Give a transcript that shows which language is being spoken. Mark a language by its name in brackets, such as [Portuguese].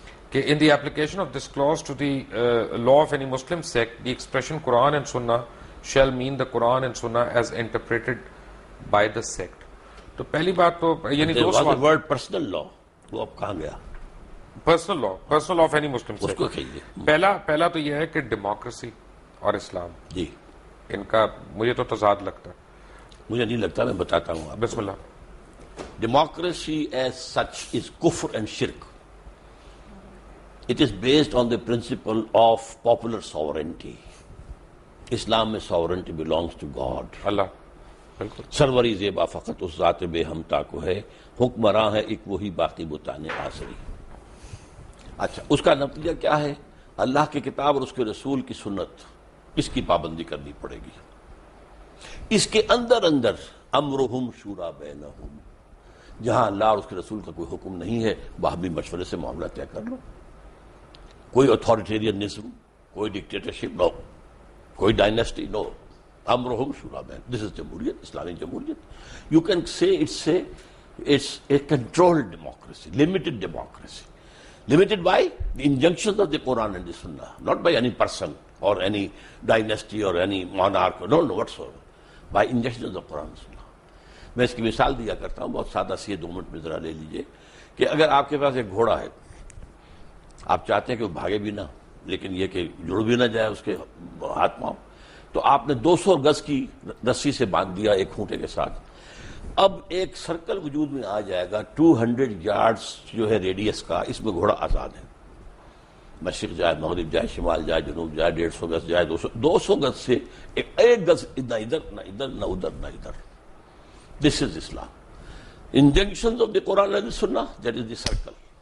[English] کہ in the application of this clause to the law of any Muslim sect, the expression Quran and Sunnah shall mean the Quran and Sunnah as interpreted by the sect۔ [Urdu] تو پہلی بات تو یعنی دو سوال، word personal لا وہ اب کہاں گیا؟ [English] personal law of any Muslim [Urdu] اس کو کہیے۔ پہلا تو یہ ہے کہ ڈیموکریسی اور اسلام، جی ان کا مجھے تو تضاد لگتا ہے۔ مجھے نہیں لگتا، میں بتاتا ہوں آپ۔ بسم اللہ۔ [English] Democracy as such is kufr and shirk. It is based on the principle of popular sovereignty. [Urdu] اسلام میں [English] sovereignty belongs to God. [Urdu] اللہ بالکل سروری زیبا فقط اس ذات بے ہمتا کو ہے، حکمراں ہے ایک وہی باقی بتانے آسری۔ اچھا، اس کا نتیجہ کیا ہے؟ اللہ کی کتاب اور اس کے رسول کی سنت، اس کی پابندی کرنی پڑے گی۔ اس کے اندر امرہم شورا بینہم، جہاں اللہ اور اس کے رسول کا کوئی حکم نہیں ہے وہاں بھی مشورے سے معاملہ طے کر لو۔ کوئی اتھارٹیرینزم، کوئی ڈکٹیٹرشپ نو، کوئی ڈائنیسٹی نو، امرہم شورا بین، دس از جمہوریت، اسلامی جمہوریت۔ [English] You can say it's a controlled democracy, limited democracy. limited by the injunctions of the Quran and the Sunnah, not by any person or any dynasty or any monarch, no whatsoever, by injunctions of Quran and Sunnah. [Urdu] میں اس کی مثال دیا کرتا ہوں، بہت سادہ سی ہے، 2 minute میں ذرا لے لیجئے کہ اگر آپ کے پاس ایک گھوڑا ہے، آپ چاہتے ہیں کہ وہ بھاگے بھی نہ لیکن یہ کہ جڑ بھی نہ جائے اس کے ہاتھ پاؤں، تو آپ نے 200 گز کی رسی سے باندھ دیا ایک کھونٹے کے ساتھ. اب ایک سرکل وجود میں آ جائے گا 200 یارڈز جو ہے ریڈیس کا، اس میں گھوڑا آزاد ہے، مشرق جائے، مغرب جائے، شمال جائے، جنوب جائے، 150 گز جائے، 200 گز سے ایک گز نہ ادھر نہ ادھر نہ ادھر نہ ادھر. [English] This is Islam. Injunctions of the Quran and the Sunnah, that is the circle.